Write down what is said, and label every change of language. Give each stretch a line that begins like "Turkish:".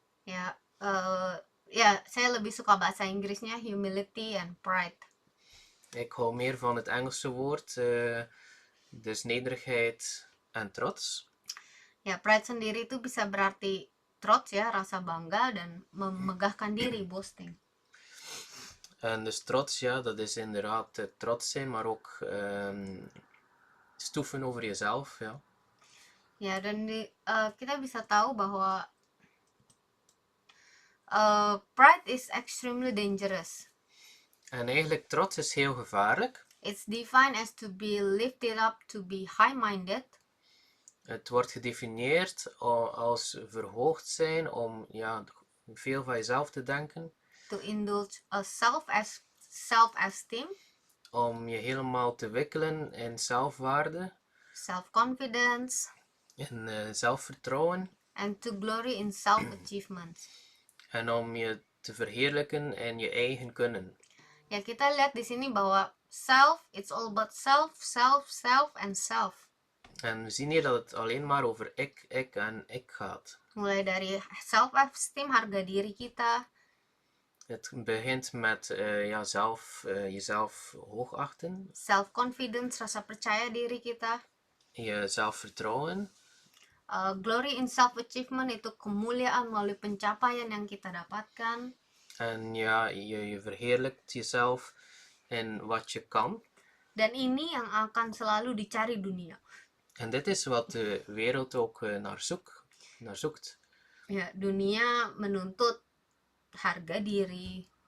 Indonesian: Ya, ya, saya lebih suka bahasa Inggrisnya
English: humility and pride.
Dutch: Ik hou meer van het Engelse woord, dus nederigheid en trots.
Indonesian: Ya, pride sendiri itu bisa berarti trots ya, rasa bangga dan memegahkan diri, boasting.
Dutch: En dus trots, ja, dat is inderdaad trots zijn, maar ook stoeven over jezelf, ja.
Indonesian: Ya, dan kita bisa tahu bahwa
English: pride is extremely dangerous.
Dutch: En eigenlijk trots is heel gevaarlijk.
English: It's defined as to be lifted up, to be high-minded.
Dutch: Het wordt gedefinieerd als verhoogd zijn om ja, veel van jezelf te denken.
English: To indulge a self-esteem.
Dutch: Om je helemaal te wikkelen in zelfwaarde.
English: Self-confidence.
Dutch: In zelfvertrouwen.
English: And to glory in self-achievement.
Dutch: En om je te verheerlijken in je eigen kunnen.
Indonesian: Ya, kita lihat di sini bahwa self,
English: it's all about self, self, self, and self.
Dutch: En we zien hier dat het alleen maar over ik en ik gaat.
Indonesian: Mulai dari self-esteem, harga diri kita.
Dutch: Het begint met jezelf hoogachten.
Indonesian: Self-confidence, rasa percaya diri kita.
Dutch: Je zelfvertrouwen.
English: Glory in self-achievement,
Indonesian: itu kemuliaan melalui pencapaian yang kita dapatkan.
Dutch: En ja, je verheerlijkt jezelf in wat je kan.
Indonesian: Dan ini yang akan selalu dicari dunia.
Dutch: En dit is wat de wereld ook naar zoekt.
Indonesian: Ya, dunia menuntut harga diri.